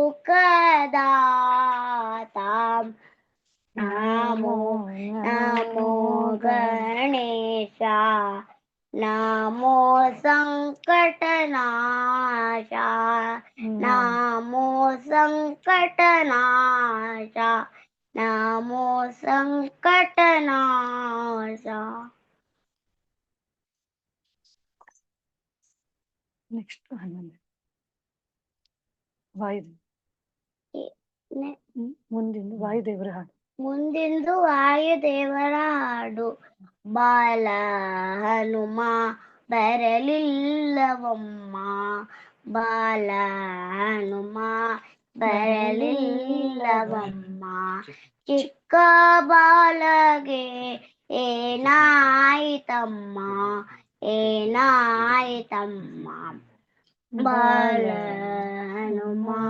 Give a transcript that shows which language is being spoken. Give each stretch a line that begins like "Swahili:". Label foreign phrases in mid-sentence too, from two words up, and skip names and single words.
Marathi: कदाता नमो नमो गणेशा नमो संकटनाशा नमो संकटनाशा नमो संकटनाशा.
Kannada: ನೆಕ್ಸ್ಟ್ ಮುಂದಿಂದು ವಾಯುದೇವರ ಹಾಡು. ಮುಂದಿಂದು ವಾಯುದೇವರ ಹಾಡು. ಬಾಲ ಹನುಮ ಬರಲಿಲ್ಲವಮ್ಮ ಬಾಲ ಹನುಮ ಬರಲಿಲ್ಲವಮ್ಮ ಚಿಕ್ಕ ಬಾಲಗೆ ಏನಾಯಿತಮ್ಮ ಏನಾಯಿತಮ್ಮ ಬಾಲ ಹನುಮ